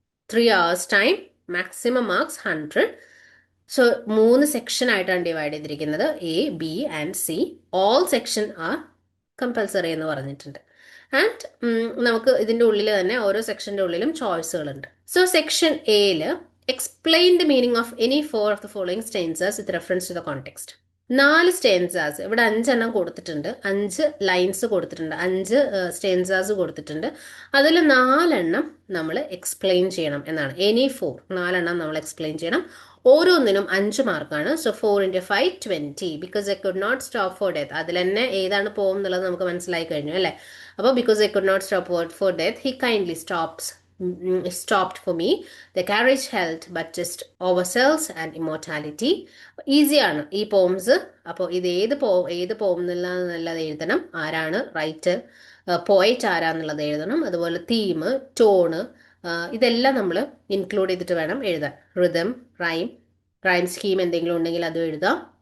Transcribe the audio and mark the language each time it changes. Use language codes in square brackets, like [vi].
[ml] 3 hours time, maximum marks 100. So 3 section ആയിട്ടാണ് divide ചെയ്തിരിക്കുന്നത്. A, B and C. [en] all section are compulsory [ml] എന്ന് പറഞ്ഞിട്ടുണ്ട്. And നമുക്ക് ഇതിന്റെ ഉള്ളിൽ തന്നെ ഓരോ സെക്ഷന്റെ ഉള്ളിലും ചോയ്സുകളുണ്ട്. [en] So section എയിൽ explain the meaning of any 4 of the following stanzas with reference to the context. [ml] 4 stanzas, ഇവിടെ 5 എണ്ണം കൊടുത്തിട്ടുണ്ട്, 5 ലൈൻസ് കൊടുത്തിട്ടുണ്ട്, 5 stanzas കൊടുത്തിട്ടുണ്ട്. അതിൽ 4 എണ്ണം നമ്മൾ എക്സ്പ്ലെയിൻ ചെയ്യണം എന്നാണ്. എനി 4, 4 എണ്ണം നമ്മൾ എക്സ്പ്ലെയിൻ ചെയ്യണം. ഓരോന്നിനും 5 മാർക്കാണ്. So 4 into 5 20. [en] Because I could not stop for death. [ml] അതിൽ തന്നെ ഏതാണ് പോം എന്നുള്ളത് നമുക്ക് മനസ്സിലായി കഴിഞ്ഞു അല്ലേ. അപ്പോൾ [en] Because I could not stop for death he kindly stopped for me. The carriage held but just ourselves and immortality. [ml] ഈസിയാണ് ഈ പോംസ്. അപ്പോൾ ഇത് ഏത് പോം എന്നുള്ളത് എഴുതണം, ആരാണ് റൈറ്റർ, പോയറ്റ് ആരാന്നുള്ളത് എഴുതണം. അതുപോലെ തീം, ടോണ്, ഇതെല്ലാം നമ്മൾ ഇൻക്ലൂഡ് ചെയ്തിട്ട് വേണം എഴുതാൻ. റിതം, റൈം സ്കീം എന്തെങ്കിലും ഉണ്ടെങ്കിൽ അത് എഴുതാം.